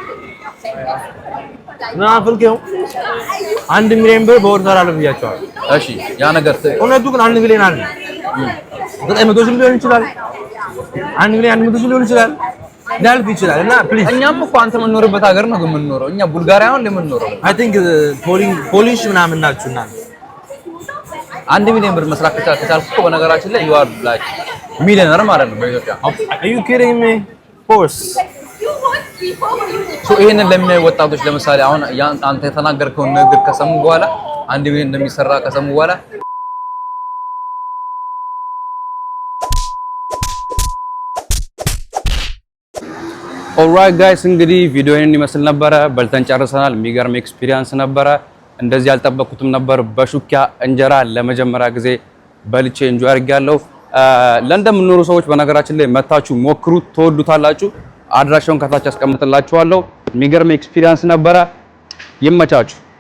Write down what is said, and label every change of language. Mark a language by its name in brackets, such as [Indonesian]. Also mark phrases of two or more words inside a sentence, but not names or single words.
[Amharic] ና ፈልከው 1 ሚሊዮን ብር በወር እሰራለሁ ብያቸዋለሁ። እሺ ያ ነገር እውነቱ ግን 1 ሚሊዮን አይደለም። 900 ሺህ ሊሆን ይችላል። 1 ሚሊዮን 100 ሺህ ሊሆን ይችላል። ዳልፍ ይችላል እና ፕሊዝ እኛም እኮ አንተ የምንኖርበት ሀገር ነው የምንኖረው። እኛ ቡልጋሪያ ነው የምንኖረው። [English] I think [Amharic] ፖሊሽ ምናምን ናችሁና 1 ሚሊዮን ብር መስራት ከቻልኩ እኮ በነገራችን ላይ [English] you are like [Amharic] ሚሊዮነር ማለት ነው በኢትዮጵያ። [English] Are you kidding me? Of course. [Amharic] So ይሄንን ለሚያዩ ወጣቶች ለምሳሌ አሁን አንተ የተናገርከውን ንግግር ከሰሙ በኋላ 1 ሚሊዮን እንደሚሰራ ከሰሙ በኋላ [English] alright guys [Amharic] እንግዲህ ቪዲዮውን ይመስል ነበረ። በልተን ጨርሰናል። የሚገርም ኤክስፒሪየንስ ነበረ። እንደዚህ ያልጠበቅኩትም ነበር። በሹኪያ እንጀራ ለመጀመሪያ ጊዜ በልቼ እንጆይ አድርጌያለሁ። ለንደን የምትኖሩ ሰዎች በነገራችን ላይ መታችሁ ሞክሩት፣ ትወዱታላችሁ። አድራሻውን ከታች አስቀምጥላችኋለሁ። የሚገርም ኤክስፒሪየንስ ነበረ። ይመቻችሁ።